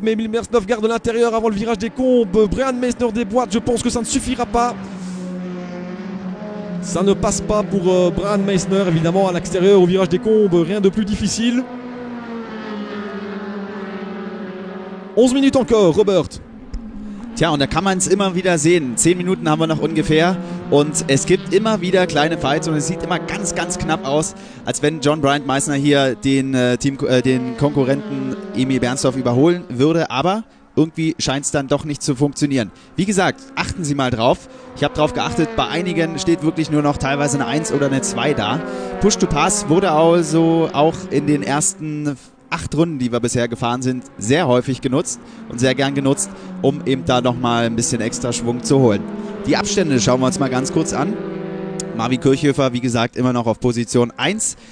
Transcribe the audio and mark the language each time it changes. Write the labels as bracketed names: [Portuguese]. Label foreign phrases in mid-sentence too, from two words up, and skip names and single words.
[French] Mais Emil Bersnov garde l'intérieur avant le virage des Combes. Brian Messner déboîte, je pense que ça ne suffira pas. Ça ne passe pas pour Brian Messner évidemment à l'extérieur au virage des Combes, rien de plus difficile. 11 minutes encore, Robert. [German] Tja, und da kann man es immer wieder sehen. 10 Minuten haben wir noch ungefähr und es gibt immer wieder kleine Fights und es sieht immer ganz, ganz knapp aus, als wenn John Bryant Meissner hier den Konkurrenten Emil Bernsdorf überholen würde, aber irgendwie scheint es dann doch nicht zu funktionieren. Wie gesagt, achten Sie mal drauf. Ich habe drauf geachtet, bei einigen steht wirklich nur noch teilweise eine 1 oder eine 2 da. [English] Push to Pass [German] wurde also auch in den ersten 8 Runden, die wir bisher gefahren sind, sehr häufig genutzt und sehr gern genutzt, um eben da nochmal ein bisschen extra Schwung zu holen. Die Abstände schauen wir uns mal ganz kurz an. Marvin Kirchhofer, wie gesagt, immer noch auf Position 1.